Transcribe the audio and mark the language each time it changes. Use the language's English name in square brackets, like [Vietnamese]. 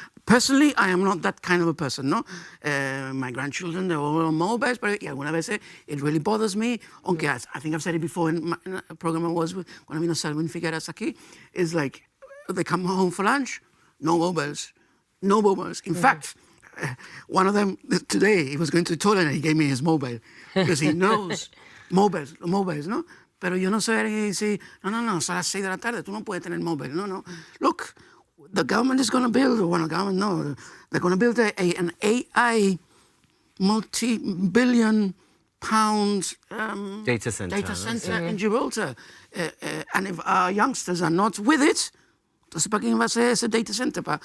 [English] personally, I am not that kind of a person, no? My grandchildren, they're all on mobiles, but whenever I say it really bothers me, [Spanish] aunque [English] I think I've said it before in a program I was with, [Spanish] cuando vino Selwyn Figueras aquí, [English] is like, they come home for lunch, no mobiles. No mobiles. In fact, one of them today, he was going to the toilet and he gave me his mobile because he knows mobiles, no? [Spanish] Pero yo no soy alguien que dice, no, son las 6 de la tarde, tú no puedes tener móvil. No. [English] Look, the government is going to build, they're going to build an AI multi-billion pound data center in Gibraltar. And if our youngsters are not with it, [Spanish] entonces, ¿para quién va a ser ese data center?